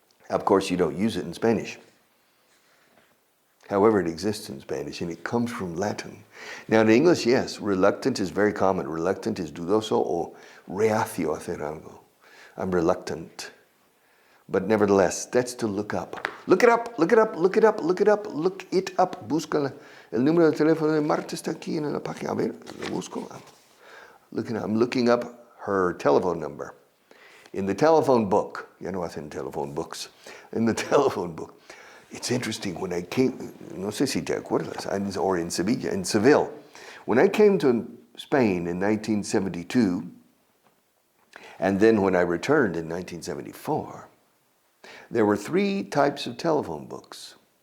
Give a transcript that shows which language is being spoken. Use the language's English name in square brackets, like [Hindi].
[English] Of course, you don't use it in Spanish. However, it exists in Spanish, and it comes from Latin. Now, in English, yes, reluctant is very common. Reluctant is [Spanish] dudoso o reacio a hacer algo. [English] I'm reluctant. But nevertheless, that's to look up. Look it up, look it up, look it up, look it up, look it up. [Spanish] Búscala. El número de teléfono de Marta está aquí en la página. A ver, lo busco. [English] I'm looking up her telephone number. In the telephone book. [Spanish] Ya no hacen [English] telephone books. In the telephone book. It's interesting, when I came, [Spanish] no sé si te acuerdas, [English] or in Seville. When I came to Spain in 1972, and then when I returned in 1974, there were 3 types of telephone books.